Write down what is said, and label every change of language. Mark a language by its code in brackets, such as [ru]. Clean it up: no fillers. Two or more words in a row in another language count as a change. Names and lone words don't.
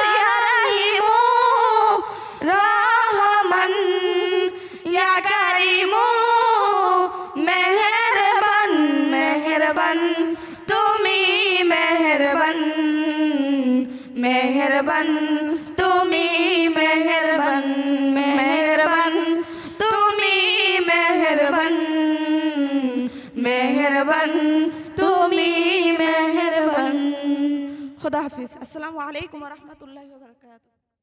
[bn] ইয়া রহিমু রহমান, ইয়া কারিমু মেহেরবান, মেহেরবান তুমি মেহেরবান, মেহেরবান তুমি মেহেরবান, মেহেরবান তুমি মেহেরবান, মেহেরবান তুমি মেহেরবান। [ur] خدا حافظ. [ar] السلام عليكم ورحمة الله وبركاته.